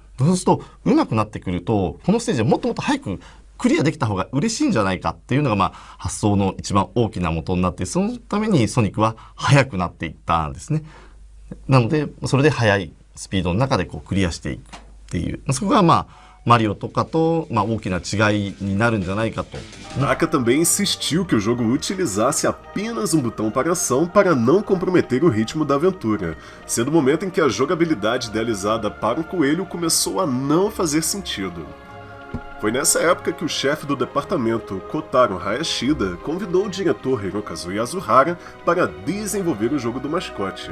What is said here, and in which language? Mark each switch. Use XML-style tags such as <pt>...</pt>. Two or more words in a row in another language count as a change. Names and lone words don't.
<ja>そうすると上手くなってくると、このステージはもっともっと早くクリアできた方が嬉しいんじゃないかっていうのが発想の一番大きな元になって、そのためにソニックは速くなっていったんですね。なのでそれで速いスピードの中でクリアしていくっていう、そこがマリオとかと大きな違いになるんじゃないかと。</ja> <pt>Naka também insistiu que o jogo utilizasse apenas um botão para ação para não comprometer o ritmo da aventura, sendo o momento em que a jogabilidade idealizada para o coelho começou a não fazer sentido. Foi nessa época que o chefe do departamento, Kotaro Hayashida, convidou o diretor Hirokazu Yasuhara para desenvolver o jogo do mascote.</pt>